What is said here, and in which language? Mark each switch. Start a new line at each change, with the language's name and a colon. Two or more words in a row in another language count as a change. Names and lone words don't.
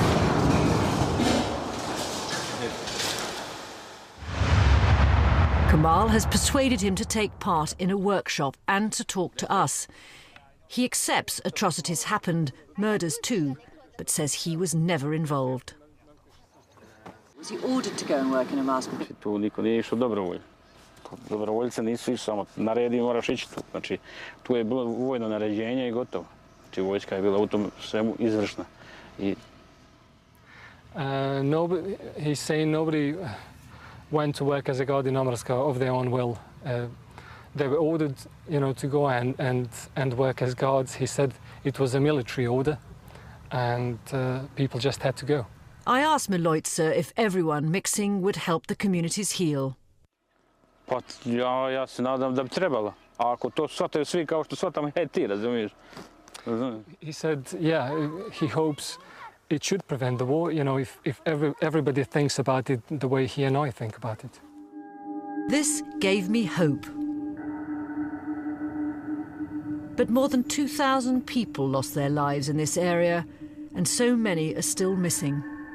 English: Kamal has persuaded him to take part in a workshop and to talk to us. He accepts atrocities happened, murders too, but says he was never involved. Was he ordered to go and work in a mask?
Bosnian: Tu niko nije išao dobrovoljno. Dobrovoljce nisu išli samo naredi moraš ići tu. Znači, tu je bilo vojno naređenje i gotovo. Znači, vojska je bila u tom svemu izvršna.
English: He's saying nobody went to work as a guard in Amarska of their own will. They were ordered, to go and work as guards. He said it was a military order, and people just had to go. I asked Milojca if everyone mixing would help the communities heal.
Bosnian: Pa ja se nadam da bi trebalo. A ako to shvataju svi kao što shvatam ti, razumiješ?
English: He said, he hopes it should prevent the war, if everybody thinks about it the way he and I think about it. This gave me hope. But more than 2,000 people lost their lives in this area, and so many are still missing.